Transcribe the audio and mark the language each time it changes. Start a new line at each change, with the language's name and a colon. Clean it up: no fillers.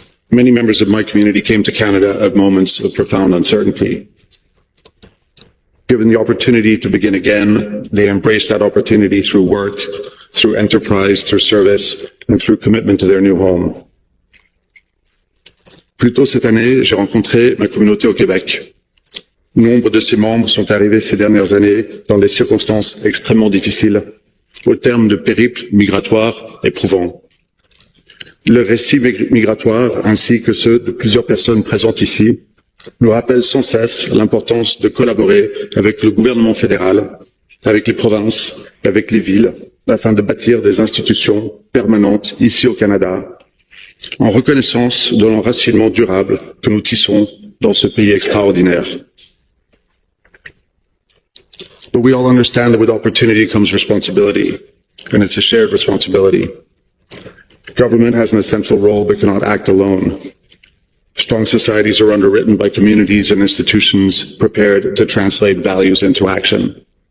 English: Many members of my community came to Canada at moments of profound uncertainty. Given the opportunity to begin again, they embraced that opportunity through work, through enterprise, through service, and through commitment to their new home.
French: Plus tôt cette année, j'ai rencontré ma communauté au Québec. Nombre de ses membres sont arrivés ces dernières années dans des circonstances extrêmement difficiles, au terme de périples migratoires éprouvants. Le récit migratoire, ainsi que ceux de plusieurs personnes présentes ici, nous rappellent sans cesse l'importance de collaborer avec le gouvernement fédéral, avec les provinces, avec les villes, afin de bâtir des institutions permanentes ici au Canada, en reconnaissance de l'enracinement durable que nous tissons dans ce pays extraordinaire.
English: But we all understand that with opportunity comes responsibility, and it's a shared responsibility. Government has an essential role but cannot act alone. Strong societies are underwritten by communities and institutions prepared to translate values into action.